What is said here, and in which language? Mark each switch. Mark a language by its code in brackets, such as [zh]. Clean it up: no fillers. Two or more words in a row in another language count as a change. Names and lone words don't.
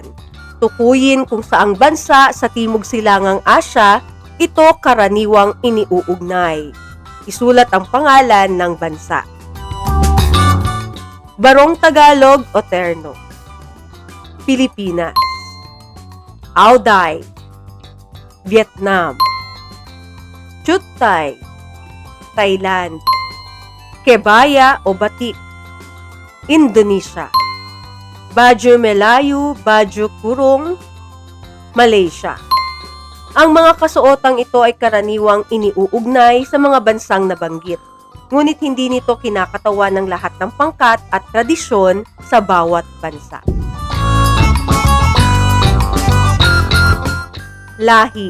[tl] Tukuyin kung saang bansa sa Timog Silangang Asya ito karaniwang iniuugnay. Isulat ang pangalan ng bansa. Barong Tagalog o terno. Pilipinas. Auday. Vietnam. Chut Thai. Thailand. Kebaya o batik. Indonesia. Baju Melayu, Baju Kurung. Malaysia. Ang mga kasuotang ito ay karaniwang iniuugnay sa mga bansang nabanggit, ngunit hindi nito kinakatawan ng lahat ng pangkat at tradisyon sa bawat bansa. Lahi.